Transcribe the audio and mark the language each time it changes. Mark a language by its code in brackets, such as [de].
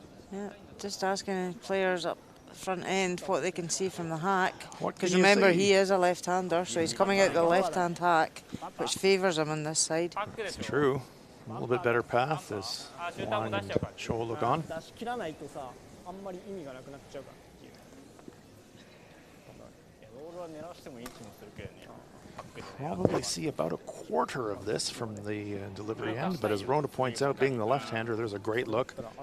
[en] Yeah, just asking players up front end what they can see from the hack. What Because can you remember, see? he is a left-hander, so he's coming out the left-hand hack, which favours him on this side. It's true. A little bit better path as Wang and Cho look on. [ja] 出し切らないとさ、あんまり意味がなくなっちゃうからっていう。ロールは狙わしてもいい気もするけどね。 [en] Probably see about 1/4 of this from the delivery end, but as Rona points out, being the left-hander, there's a great look.